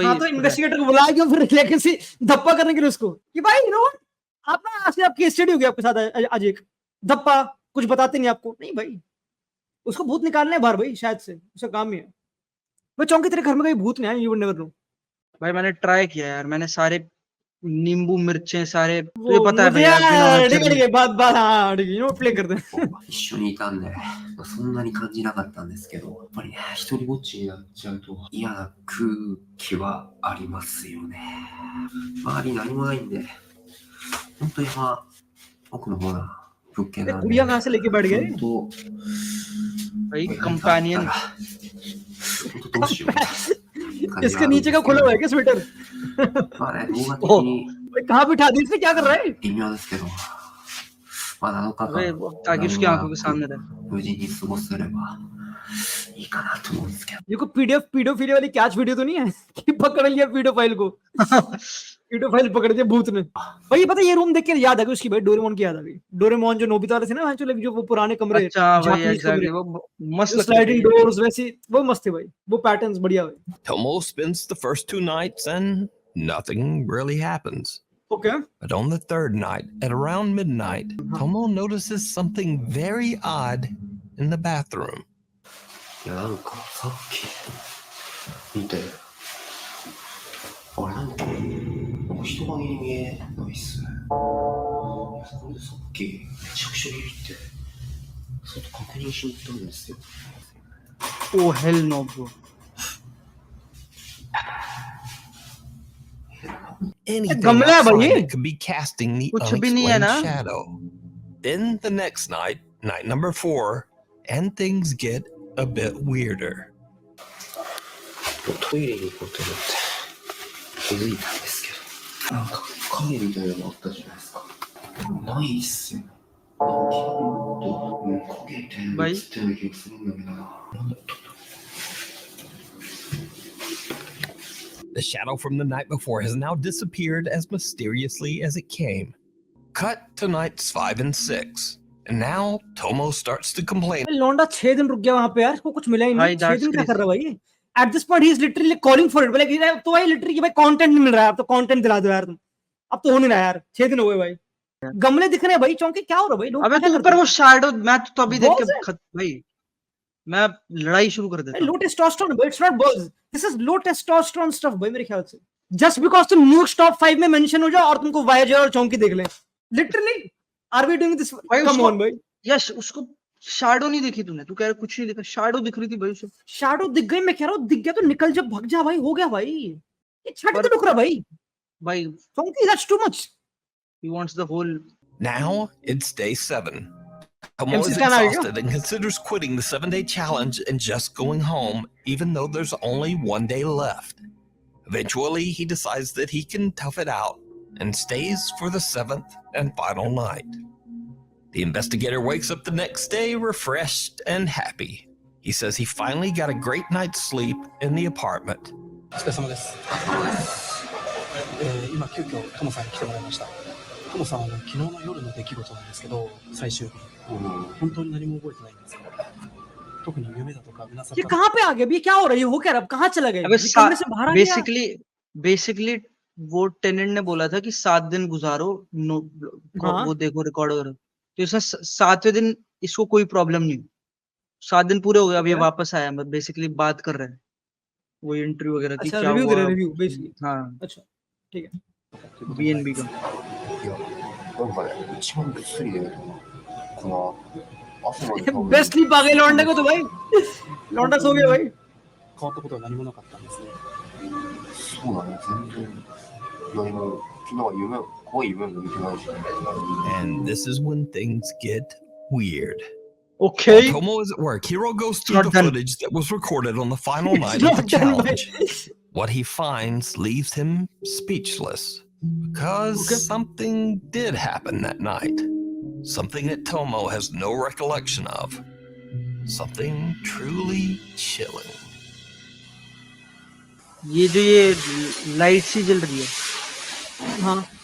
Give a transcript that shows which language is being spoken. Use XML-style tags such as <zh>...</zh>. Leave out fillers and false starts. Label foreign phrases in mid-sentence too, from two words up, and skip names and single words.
<hi>हाँ तो इन्वेस्टिगेटर को बुलाया क्यों फिर, लेकिन से धप्पा करने के लिए उसको कि भाई</hi> <en>you know</en> <hi>आप ना आज से आप</hi> <en>case study</en> <hi>हो गया आपके साथ आज एक, धप्पा, कुछ बताते नहीं आपको, नहीं भाई, उसको भूत निकालना है बाहर भाई, शायद से उसका काम ही है भाई। चौंकी तेरे घर में कहीं भूत नहीं आया,</hi> <en>you would never know</en> <hi>भाई मैंने ट्राई किया यार, मैंने सारे नींबू मिर्चें सारे, वो तुझे पता है मुझे भाई</hi> <en>I've been on a</en> <hi>ठीक है</hi> <en>journey।</en> <hi>बात हाँ ठीक है,</hi> <en>you know</en> <hi>प्ले करते हैं</hi> <ja>一緒にいたんで、そんなに感じなかったんですけど、やっぱりね、一人ぼっちになっちゃうと嫌な空気はありますよね。周り何もないんで、本当山奥の方な物件なんで、</ja> <hi>गुड़िया कहाँ से लेके बैठ गए</hi> <ja>本当</ja> <hi>भाई कंपेनियन</hi> <ja>本当どうしようって感じ</ja> <hi>इसके</hi> <ja>があるんです</ja> <hi>नीचे</hi> <ja>け</ja> <hi>का</hi> <ja>ど</ja> <hi>खुला हुआ है क्या स्वेटर</hi> <ja>まあね、動画的 ओह に</ja> <hi>भाई कहाँ बिठा दी इसने, क्या कर रहा है</hi> <ja>微妙ですけど、まあ7日</ja> <hi>भाई</hi> <ja>間</ja> <hi>ताकि</hi> <ja>何</ja> <hi>उसकी</hi> <ja>も</ja> <hi>आंखों</hi> <ja>な</ja> <hi>के</hi> <ja>く</ja> <hi>सामने रहे।</hi> <ja>無事に過ごせればいいかなと思うんですけど。</ja> <hi>ये कोई पीडीएफ पीडोफिली वाली कैच वीडियो तो नहीं है कि पकड़ लिया पीडोफाइल को, पीडोफाइल पकड़ दिया भूत ने भाई। ये पता है, ये रूम देख के याद आ गई उसकी भाई, डोरेमोन की याद आ गई। डोरेमोन जो नोबिता वाले थे ना, जो वो पुराने कमरे, अच्छा भाई जापानीज एग्जैक्टली, कमरे, वो मस्त जो लगता स्लाइडिंग है। डोर्स वैसी, वो मस्त थे भाई, वो पैटर्न्स बढ़िया भाई।</hi> <en>Tomo spends the first 2 nights and nothing really happens. ओके But on the third night, at around midnight, Tomo notices something very odd in the bathroom.</en> <ja>いや、なんかさっき見て、あれなんか人影に見えないっすね。それでさっきめちゃくちゃビビって外確認しに行ったんですよ。</ja> <en>oh hell no bro. Anything</en> <hi>गमला है भाई</hi> <en>outside</en> <hi>ये।</hi> <en>that could be casting the</en> <hi>कुछ भी नहीं है</hi> <en>unexplained</en> <hi>ना।</hi> <en>shadow. Then the next night, night number 4, and things get a bit weirder.</en> <ja>トイレに行こうと思って気づいたんですけど、なんか影みたいなのあったじゃないですか。ないっすよ。なんかもっと影みたいなの映ってる気がするんだけどな。なんだったんだ。</ja> <en>The shadow from the night before has now disappeared as mysteriously as it came. Cut to nights 5 and 6, and now Tomo starts to complain</en> <hi>लौंडा 6 दिन रुक गया वहां पे यार, इसको कुछ मिला ही भाई, नहीं। 6</hi> <en>that's</en> <hi>दिन क्या</hi> <en>crazy।</en> <hi>कर रहा है भाई?</hi> <en>at this point he is literally calling for it, like</en> <hi>तो भाई लिटरली भाई कंटेंट नहीं मिल रहा है, अब तो कंटेंट दिला दो यार तुम, अब तो हो नहीं रहा यार। 6 दिन हो गए भाई, गमले दिख रहे हैं भाई, चौंकी क्या हो रहा है भाई? लोग अबे क्या तो करते ऊपर हैं? वो शैडो, मैं तो अभी देख Balls है? के भाई मैं लड़ाई शुरू कर देता लो हूँ।</hi> <en>टेस्टोस्टेरोन भाई, it's not birds, this is low testosterone stuff</en> <hi>भाई मेरे ख्याल से।</hi> <en>just because</en> <hi>तुम न्यूज़ टॉप 5 में मेंशन हो जाओ और तुमको वायेजर और चौंकी देख लें,</hi> <en>literally are we doing this?</en> <hi>भाई कम उसको ऑन भाई, यस, उसको शैडो नहीं देखी तूने, तू कह रहा कुछ नहीं देखा, शैडो दिख रही थी भाई उसे। शैडो दिख गई, मैं कह रहा हूं दिख गया तो निकल जा, भाग जा भाई, हो गया भाई। ये छट पर- तो रुक रहा भाई, भाई</hi> <en>चौंकी that's too much. he wants the whole। Now it's day 7. Tomo MC is Stan, there you go. exhausted and considers quitting the 7-day challenge and just going home, even though there's only 1 day left. Eventually, he decides that he can tough it out and stays for the 7th and final night. The investigator wakes up the next day refreshed and happy. He says he finally got a great night's sleep in the apartment.</en> <ja>お疲れ様です。今急遽トモさんに来てもらいました。トモさんは昨日の夜の出来事なんですけど、最終日、本当に何も覚えてないんですよ。特に夢だとかうなさ</ja> <hi>ये कहाँ पे आ गया? ये क्या हो रहा है? ये हो क्या रहा है? अब कहाँ चला गया? अबे ये कमरे से बाहर आ गया? बेसिकली वो टेनेंट ने बोला था कि 7 दिन गुजारो, हाँ। वो देखो रिकॉर्ड वगैरह, तो इसमें 7वें दिन इसको कोई प्रॉब्लम नहीं, 7 दिन पूरे हो गए, अब ये Okay. वापस आया, मतलब बेसिकली बात कर रहे हैं वो इंटरव्यू वगैरह की, अच्छा, क्या रिव्यू दे रहा हुआ। है, रिव्यू बेसिकली। हाँ, अच्छा ठीक है। बीएनबी का।</hi> <ja>いや、なんかね、一番ぐっすりで、この朝まで多分</ja> <en>best sleep</en> <hi>आ गई लौंडे को तो भाई, लौंडा सो गया भाई।</hi> <ja>変わったことは何もなかったんですね。そうだね、全然。何も、昨日は怖い夢も見てないし。</ja> <en>And this is when things get weird. Okay. While Tomo is at work, Hiro goes through not the done. footage that was recorded on the final It's night of the not done, challenge. What he finds leaves him speechless because Okay. something did happen that night. Something that Tomo has no recollection of. Something truly chilling.</en> <hi>ये जो ये लाइट सी जल रही है, हाँ</hi>